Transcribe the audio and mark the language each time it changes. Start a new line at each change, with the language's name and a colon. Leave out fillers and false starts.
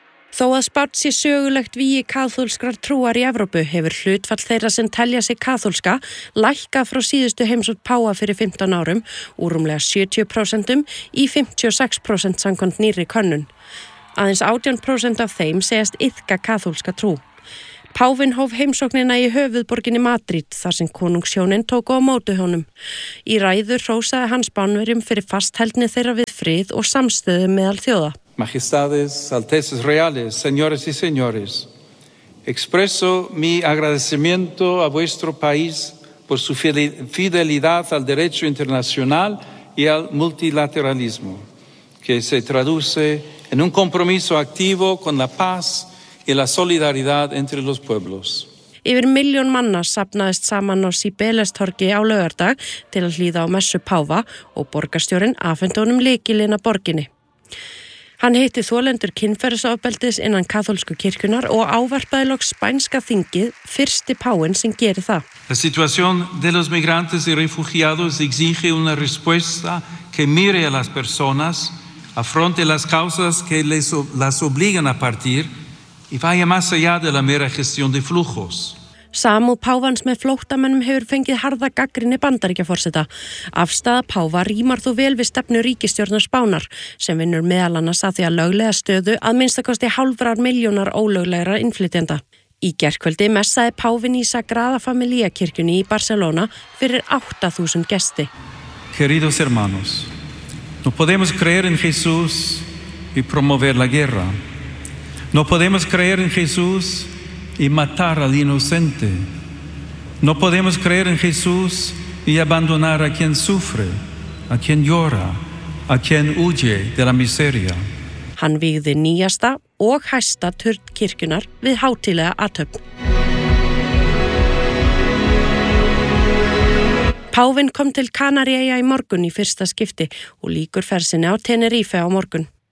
Icelandic: Þó að Spánn sé sögulegt vígi kaþólskrar trúar í Evrópu hefur hlutfall þeirra sem telja sig kaþólska lækka frá síðustu heimsókn Páfa fyrir 15 árum úr rúmlega 70% í 56% samkvæmt nýrri könnun. Aðeins 18% af þeim segjast iðka kaþólska trú. Páfin hóf heimsóknina í höfuðborginni Madrid þar sem konungshjónin tók á móti honum. Í ræðu hrósaði hann Spánverjum fyrir fastheldni þeirra við frið og samstöðu meðal þjóða.
Spanish: Majestades, altezas reales, señores y señores, expreso mi agradecimiento a vuestro país por su fidelidad al derecho internacional y al multilateralismo, que se traduce en un compromiso activo con la paz y la solidaridad entre los pueblos.
Icelandic: Yfir milljón manna safnaðist saman á Sibelestorgi á laugardag til að hlýða á messu páfa og borgarstjórinn afhenti honum lykilinn að borginni. Hann hitti þolendur kynferðisofbeldis innan kaþólsku kirkjunar og ávarpaði loks spænska þingið fyrsti páfinn sem gerir það.
Spanish: La situación de los migrantes y refugiados exige una respuesta que mire a las personas, afronte las causas que las obligan a partir y vaya más allá de la mera gestión de flujos.
Icelandic: Samúð páfans með flóttamönnum hefur fengið harða gagnrýni Bandaríkjaforseta. Afstaða páfa rímar þó vel við stefnu ríkisstjórnar Spánar sem vinnur meðal annars að því að löglega stöðu að minnstakosti hálfrar milljónar ólöglegra innflytjenda. Í gærkvöldi messaði páfin í Sagrada Familia kirkjunni í Barcelona fyrir 8000 gesti.
Spanish: Queridos hermanos, no podemos creer en Jesús y promover la guerra. No podemos creer en Jesús y matar al inocente. No podemos creer en Jesús y abandonar a quien sufre, a quien llora, a quien huye de la miseria.
Icelandic: Hann vígði nýjasta og hæsta turn kirkjunar við hátíðlega athöfn. Páfinn kom til Kanaríeyja í morgun í fyrsta skipti og líkur ferðinni á Tenerife á morgun.